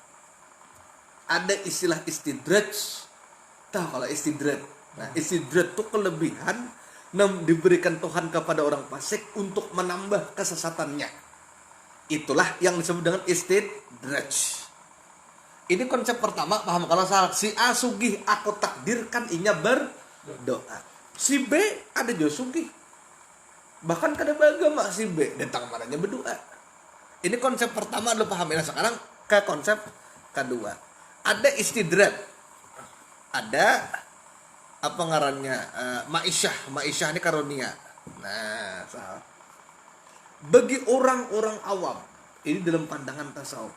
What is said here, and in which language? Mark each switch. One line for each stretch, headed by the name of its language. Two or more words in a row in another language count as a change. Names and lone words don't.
Indonesian: Ada istilah istidraj. Tahu kalau istidraj? Nah, istidraj itu kelebihan diberikan Tuhan kepada orang fasik untuk menambah kesesatannya. Itulah yang disebut dengan istidraj. Ini konsep pertama, paham kalau salah.
Banjar: Si A sugih, aku takdirkan inya berdoa. Si B ada juga sugih. Bahkan kada beragama si B, datang marahnya berdoa. Ini konsep pertama lo paham. Nah, sekarang ke konsep kedua. Ada istidraj. Ada apa ngarannya? Ma'isyah ini karunia. Nah, salah.
Indonesian: Bagi orang-orang awam, ini dalam pandangan tasawuf.